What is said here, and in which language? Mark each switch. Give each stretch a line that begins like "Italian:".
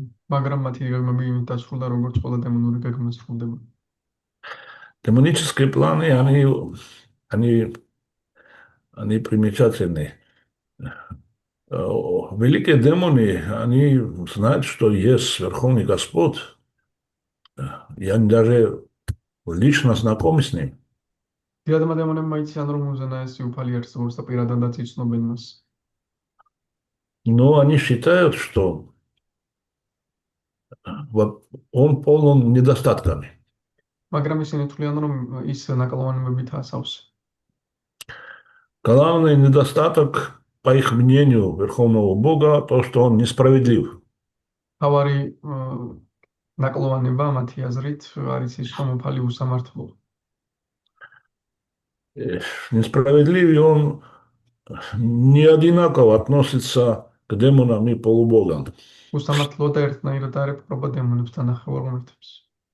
Georgian: მაგრამ მათი გეგმები იმით დასრულდა, როგორც ყველა დემონური გეგმა სრულდება.
Russian: Демонические планы, они примечательны. Великие демоны, они знают, что есть Верховный Господь, и они даже лично знакомы с ним.
Georgian: დიადმა დემონებმა იციან, რომ უზენაესი უფალი არსებობს და პირადადაც იცნობენ მას.
Russian: Но они считают, что он полон недостатками.
Georgian: მაგრამ ისინი თვლიან, რომ ის ნაკლოვანებებითაა სავსე.
Russian: Главный недостаток, по их мнению, Верховного Бога, то, что он несправедлив.
Georgian: თავარი ნაკლოვანება მათი აზრით არის ის, რომ უფალი უსამართლოა.
Russian: Несправедлив, и он не одинаково относится к демонам и полубогам.
Georgian: უსამართლოა და ერთნაირად არ ეპყრობა დემონებს და ნახევარ ღმერთებს.